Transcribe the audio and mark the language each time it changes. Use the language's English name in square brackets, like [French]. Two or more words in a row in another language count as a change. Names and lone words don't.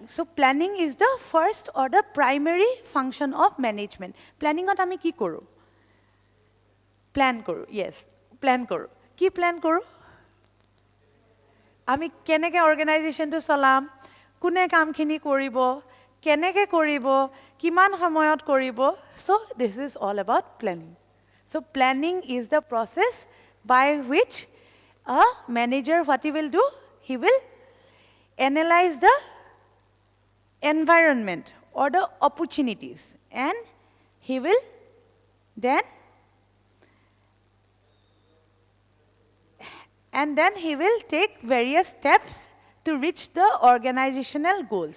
[English] So planning is the first or the primary function of management. [Assamese] প্লেনিংত আমি কি কৰোঁ? প্লেন কৰোঁ, yes, প্লেন কৰোঁ. কি প্লেন কৰোঁ? আমি কেনেকৈ অৰ্গেনাইজেশ্যনটো চলাম, কোনে কামখিনি কৰিব, কেনেকৈ কৰিব, কিমান সময়ত কৰিব. [English] So this is all about planning. So planning is the process by which a manager, what he will do, he will analyze the environment or the opportunities, and he will then he will take various steps to reach the organizational goals.